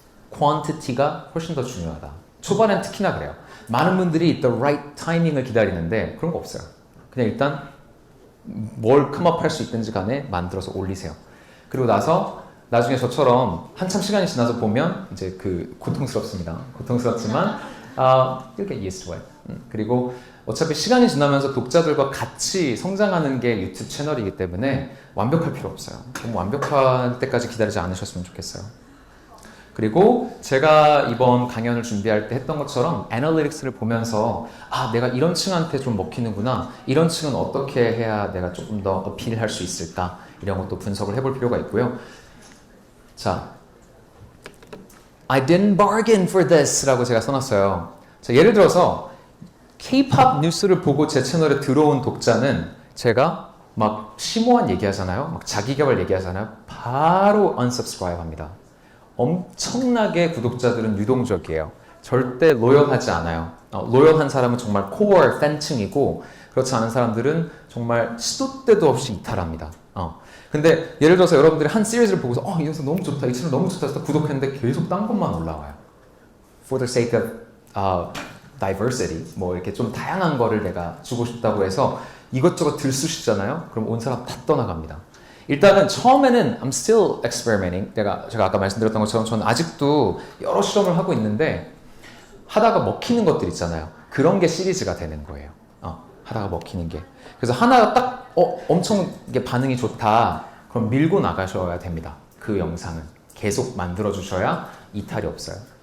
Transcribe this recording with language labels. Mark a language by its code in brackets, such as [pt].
[ko] quantity가 훨씬 더 중요하다. 초반엔 특히나 그래요. 많은 분들이 [en] the right timing [ko] 을 기다리는데 그런 거 없어요. 그냥 일단 뭘 컴업 할 수 있든지 간에 만들어서 올리세요. 그리고 나중에 저처럼 한참 시간이 지나서 보면 이제 그 고통스럽습니다. 고통스럽지만 [en] you'll get used to it. [ko] 그리고 어차피 시간이 지나면서 독자들과 같이 성장하는 게 유튜브 채널이기 때문에 완벽할 필요 없어요. 너무 완벽할 때까지 기다리지 않으셨으면 좋겠어요. 그리고 제가 이번 강연을 준비할 때 했던 것처럼 애널리틱스를 보면서 내가 이런 층한테 좀 먹히는구나. 이런 층은 어떻게 해야 내가 조금 더 어필할 수 있을까. 이런 것도 분석을 해볼 필요가 있고요. [en] 자, I didn't bargain for this [ko] 라고 제가 써놨어요. 자, 예를 들어서 K-pop 뉴스를 보고 제 채널에 들어온 독자는 제가 막 심오한 얘기하잖아요. 막 자기개발 얘기하잖아요. 바로 unsubscribe 합니다. 엄청나게 구독자들은 유동적이에요. 절대 로열하지 않아요. 로열한 사람은 정말 코어 팬층이고 그렇지 않은 사람들은 정말 시도 때도 없이 이탈합니다. 근데 예를 들어서 여러분들이 한 시리즈를 보고서 이 영상 너무 좋다, 이 채널 너무 좋다 해서 구독했는데 계속 딴 것만 올라와요. [en] For the sake of diversity, [ko] 뭐 이렇게 좀 다양한 거를 내가 주고 싶다고 해서 이것저것 들쑤시잖아요. 그럼 온 사람 다 떠나갑니다. 일단은 처음에는 [en] I'm still experimenting. [ko] 제가 아까 말씀드렸던 것처럼 저는 아직도 여러 실험을 하고 있는데 하다가 먹히는 것들 있잖아요. 그런 게 시리즈가 되는 거예요. 하다가 먹히는 게. 그래서 하나가 딱 엄청 이게 반응이 좋다. 그럼 밀고 나가셔야 됩니다. 그 영상은 계속 만들어 주셔야 이탈이 없어요.